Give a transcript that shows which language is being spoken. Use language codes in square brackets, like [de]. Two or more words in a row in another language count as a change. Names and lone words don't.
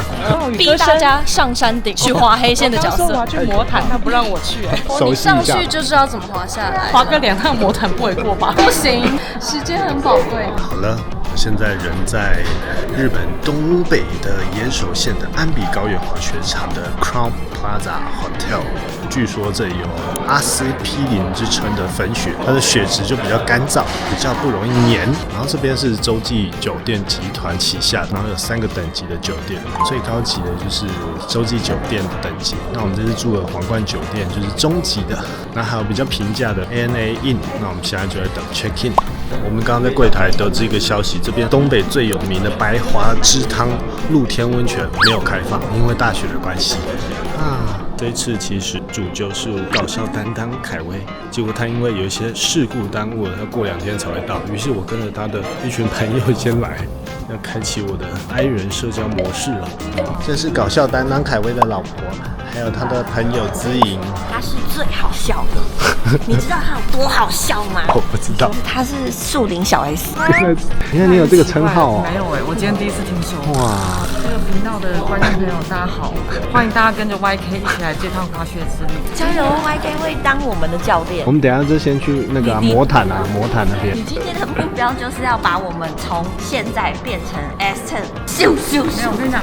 [zh] 逼大家上山頂去滑黑線的角色。我要去魔毯，他不讓我去。你上去就知道怎麼滑下來。滑個2趟魔毯不為過吧？不行，時間很寶貴。好了。現在人在日本東北的岩手縣的安比高原滑雪場的 Crown Plaza Hotel，據說這裡有阿司匹林之稱的粉雪，它的雪質就比較乾燥，比較不容易黏。然後這邊是洲際酒店集團旗下，然後有3個等級的酒店，最高級的就是洲際酒店的等級。那我們這次住的皇冠酒店就是中級的，那還有比較平價的 ANA Inn。那我們現在就在等 [en] check in。 [zh] 我們剛剛在櫃台得知一個消息，這邊東北最有名的白花之湯露天溫泉沒有開放，因為大雪的關係啊。這一次其實主揪是搞笑擔當凱威，結果他因為有一些事故耽誤了，要過2天才會到。於是我跟着他的一群朋友先來，要開啟我的 I 人社交模式了。這是搞笑擔當凱威的老婆，還有他的朋友姿瑩。他是最好笑的，你知道他有多好笑嗎？我不知道。他是樹林小 S。原來你有這個稱號哦？沒有我今天第一次聽說。哇！這個頻道的觀眾朋友大家好，歡迎大家跟着 YK 一起來這趟滑雪之旅。加油 ，YK 會當我們的教練。我們等一下就先去那個魔毯啊，魔毯那邊。你今天的目標就是要把我們從現在變成 S10，咻咻咻！沒有，我跟你講，